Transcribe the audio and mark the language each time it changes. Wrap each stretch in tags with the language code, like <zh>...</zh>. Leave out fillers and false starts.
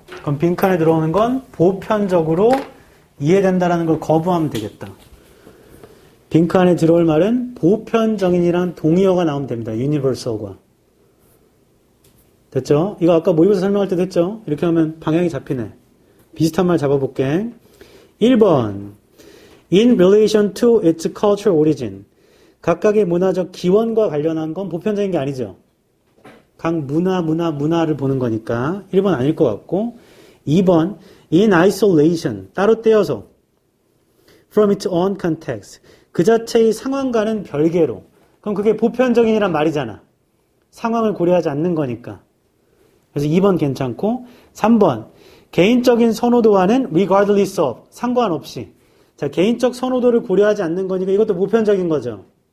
<ko>그럼 빈칸에 들어오는 건 보편적으로 이해된다는 걸 거부하면 되겠다. 빈칸에 들어올 말은 보편적인이란 동의어가 나오면 됩니다. universal과. 됐죠? 이거 아까 모의고사 설명할 때도 했죠? 이렇게 하면 방향이 잡히네. 비슷한 말 잡아볼게.</ko> <en>1번 In relation to its cultural origin.</en> <ko>각각의 문화적 기원과 관련한 건 보편적인 게 아니죠. 각 문화를 보는 거니까 1번 아닐 것 같고 2번</ko> <en>In isolation.</en> <ko>따로 떼어서</ko> <en>From its own context.</en> <ko>그 자체의 상황과는 별개로. 그럼 그게 보편적인이란 말이잖아. 상황을 고려하지 않는 거니까. 그래서 2번 괜찮고 3번 개인적인 선호도와는</ko> <en>regardless of.</en> <ko>상관없이. 자, 개인적 선호도를 고려하지 않는 거니까 이것도 보편적인 거죠.</ko>